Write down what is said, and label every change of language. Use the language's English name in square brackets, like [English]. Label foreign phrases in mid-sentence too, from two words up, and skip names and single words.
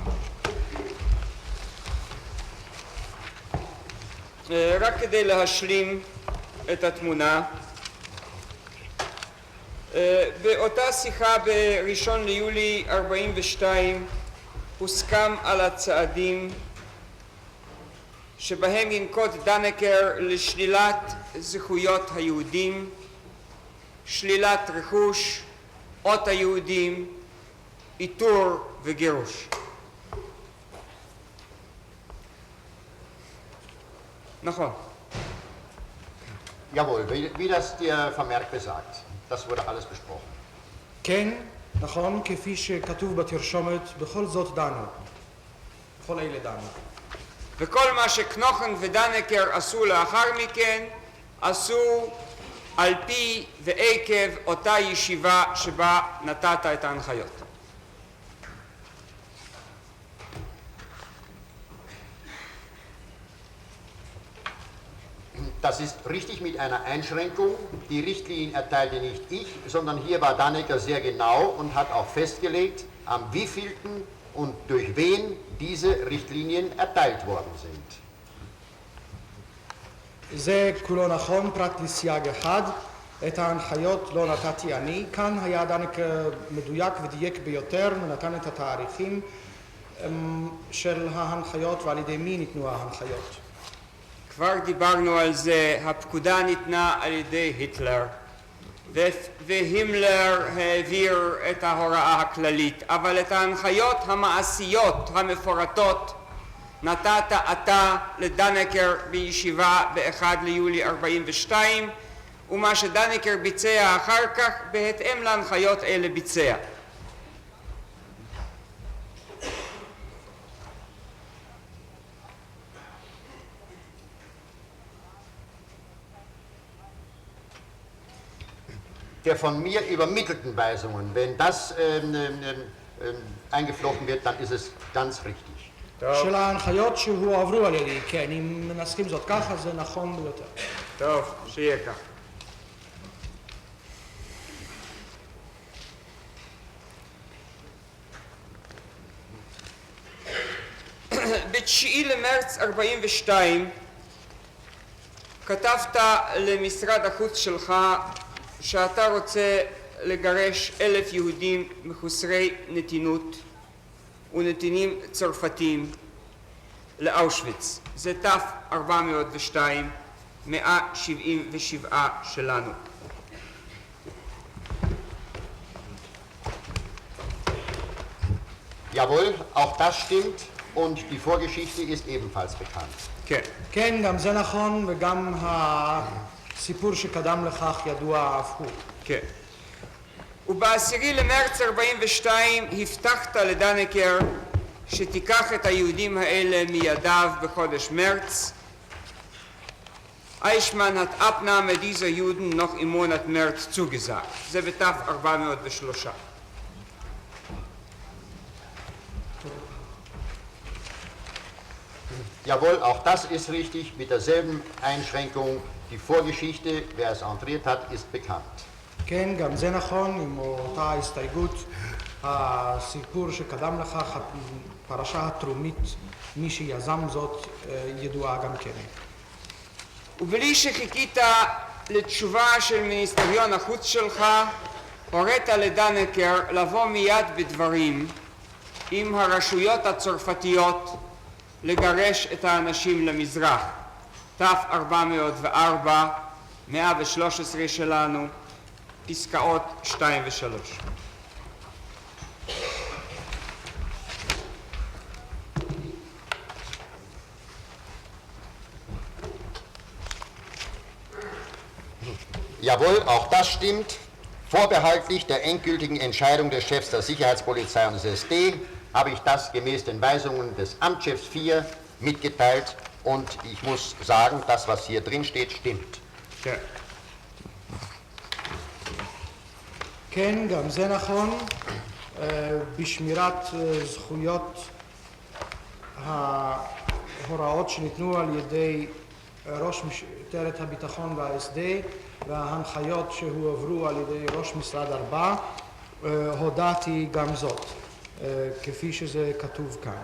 [Hebrew] רק כדי להשלים את התמונה, באותה שיחה ב1 ליולי 42 הוסכם על הצעדים שבהם ינקוט דנקר לשלילת זכויות היהודים, שלילת רכוש, אות היהודים, איתור וגירוש. נכון. [German] Jawohl, wie das der Vermerk besagt. Das wurde alles besprochen. [Hebrew] כן, נכון, כפי שכתוב בתרשומת, בכל זאת דנו. בכל אלה דנו. וכל מה שקנוכן ודנקר עשו לאחר מכן, עשו על פי ועקב אותה ישיבה שבה נתת את ההנחיות. [German] Das ist richtig mit einer Einschränkung. Die Richtlinien erteilte nicht ich, sondern hier war Dannecker sehr genau und hat auch festgelegt, am wievielten und durch wen diese Richtlinien erteilt worden sind. [Hebrew] זה כולו נכון, פרט לסייג אחד. את ההנחיות לא נתתי אני. כאן היה דנק מדויק ודייק ביותר ונתן את התאריכים של ההנחיות ועל ידי מי ניתנו ההנחיות. כבר דיברנו על זה, הפקודה ניתנה על ידי היטלר והימלר העביר את ההוראה הכללית, אבל את ההנחיות המעשיות המפורטות נתת אתה לדנקר בישיבה ב1 ליולי 42, ומה שדנקר ביצע אחר כך בהתאם להנחיות אלה ביצע. [German] Der von mir übermittelten Weisungen, wenn das eingeflochten wird, dann ist es ganz richtig. [Hebrew] של ההנחיות שהועברו על ידי, כן, אם מנסחים זאת ככה, זה נכון ביותר. טוב, שיהיה כך. ב9 למרץ 42 כתבת למשרד החוץ שלך שאתה רוצה לגרש 1,000 יהודים מחוסרי נתינות ונתינים צרפתים לאושוויץ. זה ת402, 177 שלנו. [German] Jawohl, auch das stimmt und die Vorgeschichte ist ebenfalls bekannt. [Hebrew] כן. כן, גם זה נכון, וגם הסיפור שקדם לכך ידוע אף הוא. כן. וב10 למרץ 42 הבטחת לדנקר שתיקח את היהודים האלה מידיו בחודש מרץ, [German] Eichmann hat Abnahme dieser Juden noch im Monat März zugesagt. [Hebrew] זה בתף 403. [German] Jawohl, auch das ist richtig, mit derselben Einschränkung. Die Vorgeschichte, wer es entriert hat, ist bekannt. [Hebrew] כן, גם זה נכון, עם אותה ההסתייגות, הסיפור שקדם לכך, הפרשה התרומית, מי שיזם זאת ידועה גם כן. ובלי שחיכית לתשובה של מיניסטריון החוץ שלך, הורית לדנקר לבוא מיד בדברים עם הרשויות הצרפתיות לגרש את האנשים למזרח. תף 404, 113 שלנו, פסקאות 2 ו-3. [German] Jawohl, auch das stimmt. Vorbehaltlich der endgültigen Entscheidung des Chefs der Sicherheitspolizei und des SD habe ich das gemäß den Weisungen des Amtschefs 4 mitgeteilt und ich muss sagen, das, was hier drin steht, stimmt. [Hebrew] כן. כן, גם זה נכון, בשמירת זכויות ההוראות שניתנו על ידי ראש משטרת הביטחון וה-SD וההנחיות שהועברו על ידי ראש משרד 4, הודעתי גם זאת, כפי שזה כתוב כאן.